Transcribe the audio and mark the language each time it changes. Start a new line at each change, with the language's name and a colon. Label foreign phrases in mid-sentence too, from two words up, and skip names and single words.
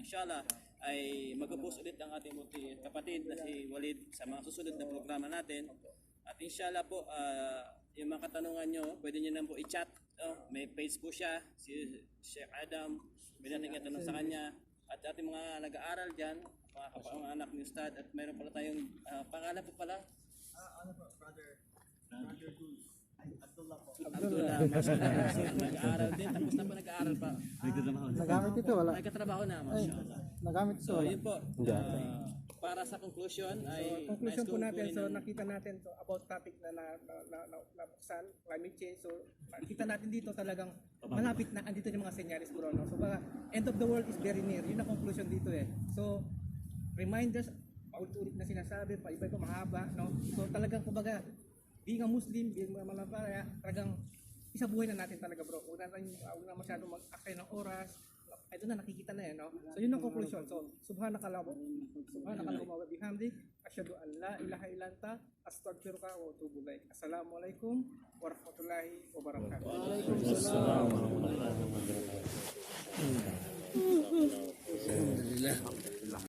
Filipino: Inshallah ay mag-post ulit ang ating kapatid na si Walid sa mga susunod na programa natin. At inshallah po, yung mga katanungan nyo, pwede nyo lang po i-chat. May page po siya, si Sheikh Adam. Pwede natin itanong sa kanya. At ating mga nag-aaral dyan, mga anak ni Ustad. At mayroon pala tayong pangalan po pala. Abdullah, mashallah. Nag-aaral din. Tapos na po nag-aaral pa. Nagamit ito, wala. May katrabaho na, mashallah. Nagamit ito, So, wala. yun po. Para sa conclusion ay Conclusion po natin, so ng nakita natin to about topic na nabuksan,
English: climate change.
Filipino: So nakita natin dito talagang malapit na andito yung mga senyales bro.
English: No? So baka end of the world is very near.
Filipino: Yun ang conclusion dito eh. So reminders, paulit-ulit na sinasabi, pa-iba-iba mahaba. No? So talagang kumbaga,
English: being a Muslim, being a
Filipino: Malabaya, talagang isabuhay na natin talaga bro. Huwag na masyadong mag-akay ng oras. Ito na nakikita na yan, no? So yun ang conclusion.
Arabic: سبحانك اللهم وبحمدك أشهد أن لا إله إلا أنت أستغفرك وأتوب إليك. السلام عليكم ورحمة الله وبركاته. Alhamdulillah.